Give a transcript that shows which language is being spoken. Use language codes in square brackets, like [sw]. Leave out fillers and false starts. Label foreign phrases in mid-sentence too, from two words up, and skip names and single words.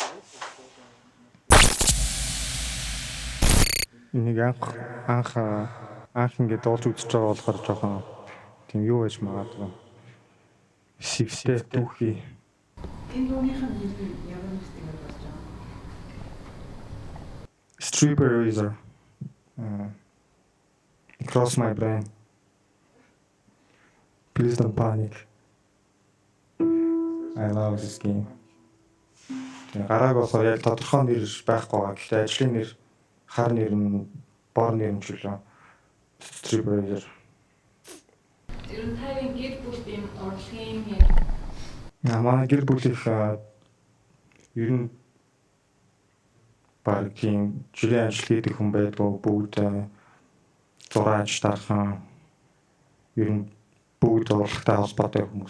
[mn] Энийг анх ингээд дуулж үзэж байгаа болохоор жоохон тийм юу байж магадгүй. Шивтэй түүхий. Энэ дууныхаа нэр ямар нэртэй болж байгаа? [en] Stripper Razor. Cross my brain. Please don't panic. I love this game. [mn] Гарааг болохоор яг тодорхой нэр байхгүй байгаа. Гэхдээ ажлын нэр, хар нэр нь, бор нэр нь ч үлээ. Stripper Razor. Тэр нь таны гэр бүл юм урлагийн юм. Манай гэр бүлийнх ер нь баг тийм жилийн ажил хийдэг хүн байдгүй, бүгд зураач дархан ер нь бүгд урлагтай холбоотой хүмүүс.